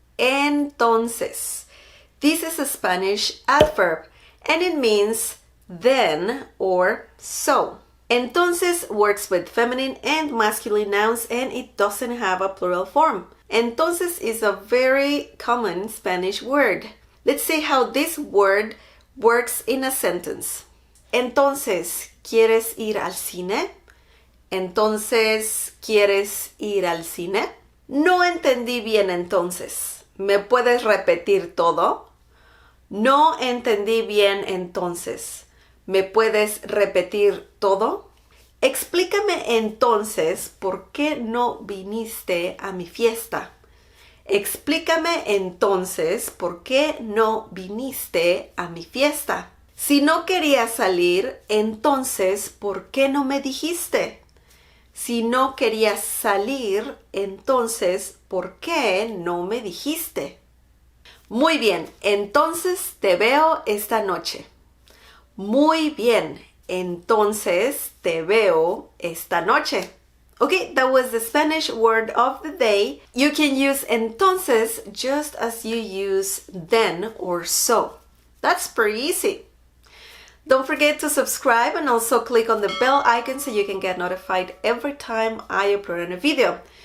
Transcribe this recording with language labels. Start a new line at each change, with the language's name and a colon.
English: Entonces. This is a Spanish adverb and it means then or so. Entonces works with feminine and masculine nouns and it doesn't have a plural form. Entonces is a very common Spanish word. Let's see how this word works in a sentence.
Spanish: Entonces, ¿quieres ir al cine? Entonces, ¿quieres ir al cine? No entendí bien entonces. ¿Me puedes repetir todo? No entendí bien entonces. ¿Me puedes repetir todo? Explícame entonces por qué no viniste a mi fiesta. Explícame entonces por qué no viniste a mi fiesta. Si no querías salir, entonces ¿por qué no me dijiste? Si no querías salir, entonces ¿por qué no me dijiste? Muy bien, entonces te veo esta noche. Muy bien, entonces te veo esta noche.
English: Okay, that was the Spanish word of the day. You can use entonces just as you use then or so. That's pretty easy. Don't forget to subscribe and also click on the bell icon so you can get notified every time I upload a video.